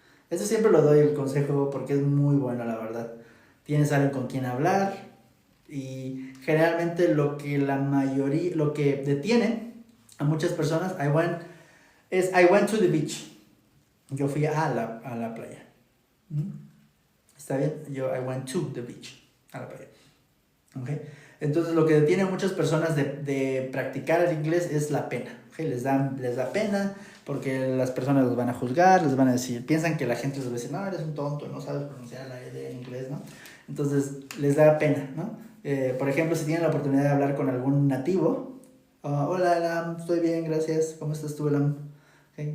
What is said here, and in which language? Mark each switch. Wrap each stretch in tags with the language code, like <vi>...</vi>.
<es>Eso siempre lo doy el consejo porque es muy bueno, la verdad. Tienes alguien con quien hablar y generalmente lo que detiene a muchas personas,</es> <en>I went to the beach.</en> <es>Yo fui a la playa. ¿Está bien?</es> <en>I went to the beach,</en> <es>a la playa. ¿Okay? Entonces lo que detiene a muchas personas de practicar el inglés es la pena. ¿Okay? Les da pena porque las personas los van a juzgar, les van a decir, piensan que la gente les va a decir, no, eres un tonto, no sabes pronunciar la E en inglés, ¿no? Entonces les da pena, ¿no? Por ejemplo, si tienen la oportunidad de hablar con algún nativo, hola Elam, estoy bien, gracias, ¿cómo estás tú Elam? ¿Okay?</es>